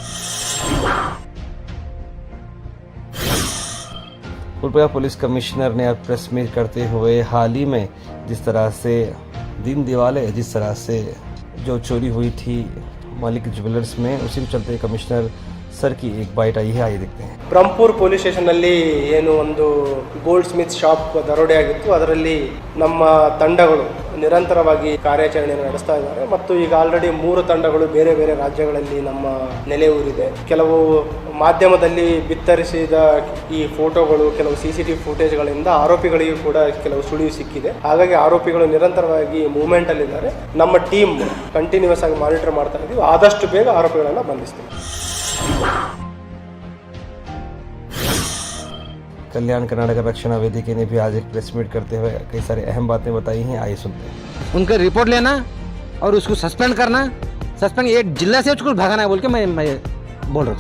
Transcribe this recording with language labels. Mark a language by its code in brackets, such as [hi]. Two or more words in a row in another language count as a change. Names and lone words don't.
[hi] गुलबर्गा पुलिस कमिश्नर ने अब [en] press meet [hi] करते हुए हाल ही में जिस तरह से दिन दिवाले जिस तरह से जो चोरी हुई थी मलिक ज्वेलर्स में, उसी के चलते कमिश्नर सर की एक बाइट आई है, आइए देखते हैं। [kn] ಬ್ರಹ್ಮಪುರ್ ಪೊಲೀಸ್ ಸ್ಟೇಷನ್ನಲ್ಲಿ ಏನು ಒಂದು [en] goldsmith shop [kn] ದರೋಡೆ ಆಗಿತ್ತು, ಅದರಲ್ಲಿ ನಮ್ಮ ತಂಡಗಳು ನಿರಂತರವಾಗಿ ಕಾರ್ಯಾಚರಣೆಯನ್ನು ನಡೆಸ್ತಾ ಇದ್ದಾರೆ ಮತ್ತು ಈಗ ಆಲ್ರೆಡಿ 3 ತಂಡಗಳು ಬೇರೆ ಬೇರೆ ರಾಜ್ಯಗಳಲ್ಲಿ ನಮ್ಮ ನೆಲೆ ಊರಿದೆ. ಕೆಲವು ಮಾಧ್ಯಮದಲ್ಲಿ ಬಿತ್ತರಿಸಿದ ಈ ಫೋಟೋಗಳು, ಕೆಲವು CCTV ಫುಟೇಜ್ಗಳಿಂದ ಆರೋಪಿಗಳಿಗೂ ಕೂಡ ಕೆಲವು ಸುಳಿವು ಸಿಕ್ಕಿದೆ. ಹಾಗಾಗಿ ಆರೋಪಿಗಳು ನಿರಂತರವಾಗಿ ಮೂವ್ಮೆಂಟ್ ಅಲ್ಲಿದ್ದಾರೆ. ನಮ್ಮ [en] team continuous [kn] ಆಗಿ ಮಾನಿಟರ್ ಮಾಡ್ತಾ ಇದ್ದೀವಿ. ಆದಷ್ಟು ಬೇಗ ಆರೋಪಿಗಳನ್ನು ಬಂಧಿಸ್ತೀವಿ. [hi] कल्याण कर्नाटक रक्षणा वेदिका ने भी आज एक [en] press meet [hi] करते हुए कई सारी अहम बातें बताई हैं, आइए सुनते हैं। उनका रिपोर्ट लेना और उसको सस्पेंड करना, सस्पेंड ये जिला से उसको भगाना है बोल के मैं बोल रहा था।